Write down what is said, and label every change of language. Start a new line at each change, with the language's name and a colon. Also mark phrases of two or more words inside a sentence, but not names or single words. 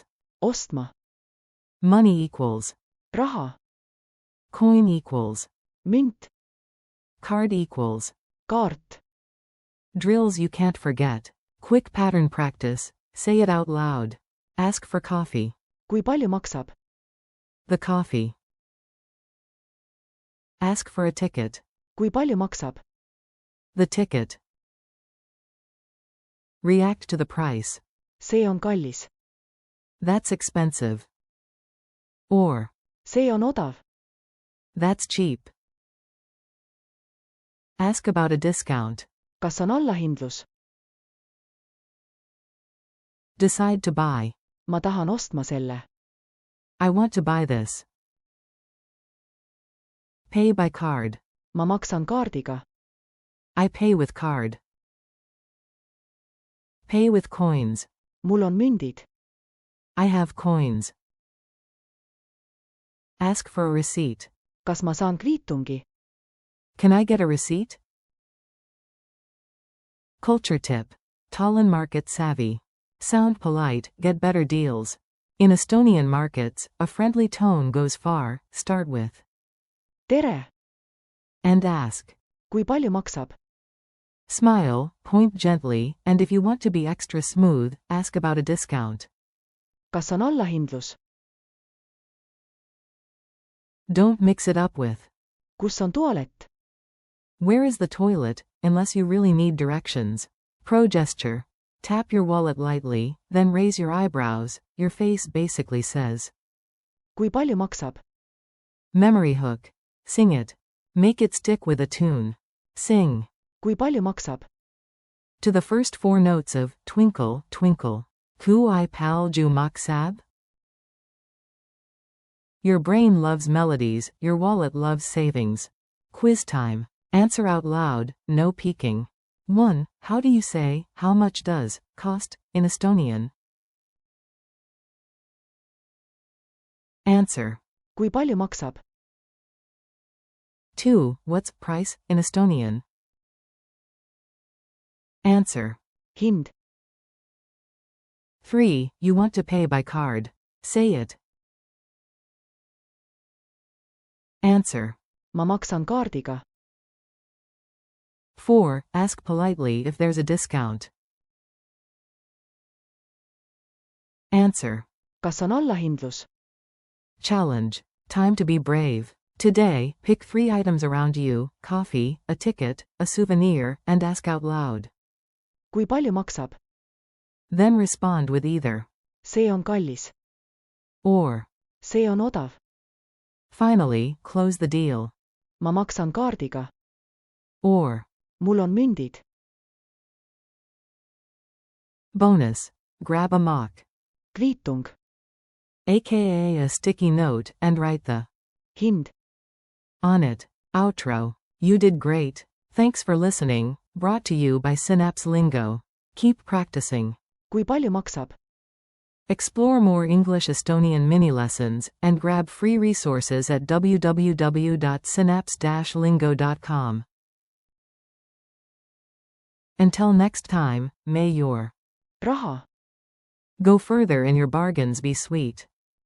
Estonian: Ostma.
English: Money equals.
Estonian: Raha.
English: Coin equals.
Estonian: Münt.
English: Card equals.
Estonian: Kaart.
English: Drills you can't forget. Quick pattern practice. Say it out loud. Ask for coffee.
Estonian: Kui palju maksab?
English: The coffee. Ask for a ticket.
Estonian: Kui palju maksab?
English: The ticket. React to the price.
Estonian: See on kallis.
English: That's expensive. Or.
Estonian: See on odav.
English: That's cheap. Ask about a discount.
Estonian: Kas on allahindlus?
English: Decide to buy.
Estonian: Ma tahan ostma selle.
English: I want to buy this. Pay by card.
Estonian: Ma maksan kaardiga.
English: I pay with card. Pay with coins.
Estonian: Mul on mündid.
English: I have coins. Ask for a receipt.
Estonian: Kas ma saan kviitungi?
English: Can I get a receipt? Culture tip. Tallinn market savvy. Sound polite, get better deals. In Estonian markets, a friendly tone goes far. Start with.
Estonian: Tere!
English: And ask.
Estonian: Kui palju maksab?
English: Smile, point gently, and if you want to be extra smooth, ask about a discount.
Estonian: Kas on allahindlus?
English: Don't mix it up with.
Estonian: Kus on tualet?
English: Where is the toilet, unless you really need directions. Pro gesture. Tap your wallet lightly, then raise your eyebrows. Your face basically says.
Estonian: Kui palju maksab?
English: Memory hook. Sing it. Make it stick with a tune. Sing.
Estonian: Kui palju maksab?
English: To the first 4 notes of Twinkle, Twinkle.
Estonian: Kui palju maksab?
English: Your brain loves melodies, your wallet loves savings. Quiz time. Answer out loud, no peeking. 1. How do you say, how much does cost in Estonian? Answer.
Estonian: Kui palju maksab?
English: 2. What's price in Estonian? Answer.
Estonian: Hind.
English: 3. You want to pay by card. Say it. Answer.
Estonian: Ma maksan kaardiga.
English: 4. Ask politely if there's a discount. Answer.
Estonian: Kas on allahindlus?
English: Challenge. Time to be brave. Today, pick 3 items around you, coffee, a ticket, a souvenir, and ask out loud.
Estonian: Kui palju maksab?
English: Then respond with either.
Estonian: See on kallis.
English: Or.
Estonian: See on odav.
English: Finally, close the deal.
Estonian: Ma maksan kaardiga.
English: Or.
Estonian: Mul on mündid.
English: Bonus. Grab a mock.
Estonian: kviitung,
English: AKA a sticky note, and write the
Estonian: hind.
English: on it. Outro. You did great. Thanks for listening. Brought to you by Synapse Lingo. Keep practicing.
Estonian: kui palju maksab?
English: Explore more English Estonian mini lessons and grab free resources at www.synapse-lingo.com. Until next time, may your
Estonian: raha.
English: go further and your bargains be sweet.